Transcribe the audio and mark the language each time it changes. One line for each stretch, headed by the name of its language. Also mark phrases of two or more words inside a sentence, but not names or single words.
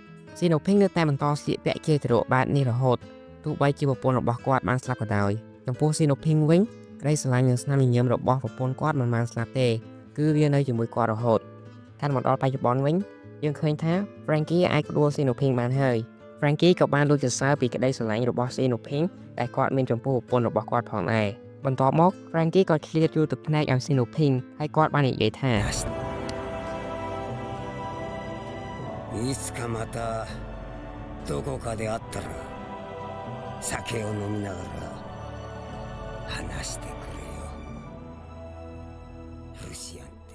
Khmer: Sinoping នៅតែបន្តស្លៀកពាក់ជាទារកបែបនេះរហូតទោះបីជាប្រពន្ធរបស់គាត់បានស្លាប់ក៏ដោយចំពោះ Sinoping វិញក្តីស្រឡាញ់និងស្នាមញញឹមរបស់ប្រពន្ធគាត់មិនបានស្លាប់ទេគឺវានៅជាមួយគាត់រហូតកាន់មកដល់បច្ចុប្បន្នវិញយើងឃើញថា Frankie អាចក្ដួល Sinoping បានហើយ Frankie ក៏បានលួចសរសើរពីក្តីស្រឡាញ់របស់ Sinoping ដែលគាត់មានចំពោះប្រពន្ធរបស់គាត់ផងដែរបន្ទាប់មក Frankie ក៏ឆ្លៀតយូរទឹកភ្នែកឲ្យ Sinoping ហើយគាត់បាននិយាយថា
Japanese: いつかまたどこかで会ったら酒を飲みながら話してくれよルシアン